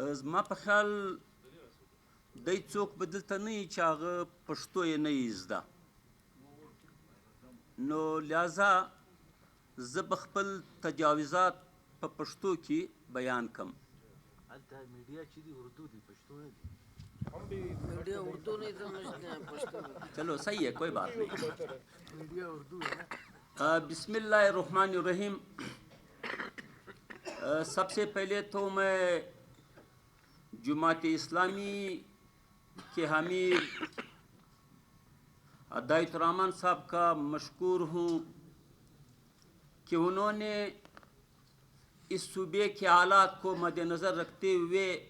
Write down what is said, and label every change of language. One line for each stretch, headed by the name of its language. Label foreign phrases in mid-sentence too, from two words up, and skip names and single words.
Pashto: زما په خیال دی څوک به دلته نه وي چې هغه پښتو یې نه وي زده، نو لہذا زه به خپل تجاوزات په پښتو کې بیان کم. هلته میډیا چې دي اردو دي، پښتو نه دي.
Urdu: میڈیا اردو نہیں سمجھتے ہیں، پشتو چلو صحیح ہے، کوئی بات نہیں. میڈیا اردو ہے نا.
Arabic: بسم اللہ الرحمن الرحیم.
Urdu: سب سے پہلے تو میں جماعت اسلامی کے حامل دایت الرحمان صاحب کا مشکور ہوں کہ انہوں نے اس صوبے کے حالات کو مد نظر رکھتے ہوئے